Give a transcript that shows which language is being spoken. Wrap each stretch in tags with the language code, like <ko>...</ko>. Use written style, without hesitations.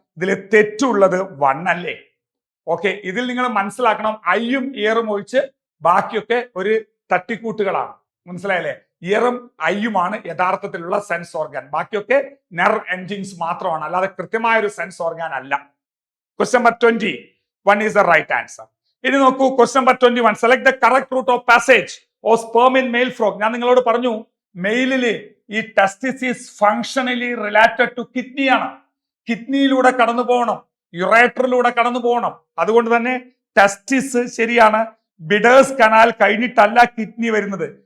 <ml>ഇതിൽ തെറ്റുള്ളത് 1 അല്ലേ. ഓക്കെ, ഇതിൽ നിങ്ങൾ മനസ്സിലാക്കണം, ഐയും ഇയറും ഒഴിച്ച് ബാക്കിയൊക്കെ ഒരു തട്ടിക്കൂട്ടുകളാണ്. മനസ്സിലായല്ലേ? ഇയറും ഐയുമാണ് യഥാർത്ഥത്തിലുള്ള സെൻസ് ഓർഗാൻ, ബാക്കിയൊക്കെ നെർവ് എൻജിൻസ് മാത്രമാണ്, അല്ലാതെ കൃത്യമായ ഒരു സെൻസ് ഓർഗാൻ അല്ല.</ml> <en>Question number 20, 1 is the right answer.</en> <ml>ഇനി നോക്കൂ, question number 21.</ml> <en>Select the correct route of passage of sperm in male frog.</en> <ml>ഞാൻ നിങ്ങളോട് പറഞ്ഞു, മെയിലില് ഈ</ml> <en>Testis is functionally related to kidney ആണ്.</en> <ml>കിഡ്നിയിലൂടെ കടന്നു പോകണം, യുറേറ്ററിലൂടെ കടന്നു പോകണം. അതുകൊണ്ട് തന്നെ ടെസ്റ്റിസ് ശരിയാണ്. ബിഡേഴ്സ് കനാൽ കഴിഞ്ഞിട്ടല്ല കിഡ്നി വരുന്നത്.</ml>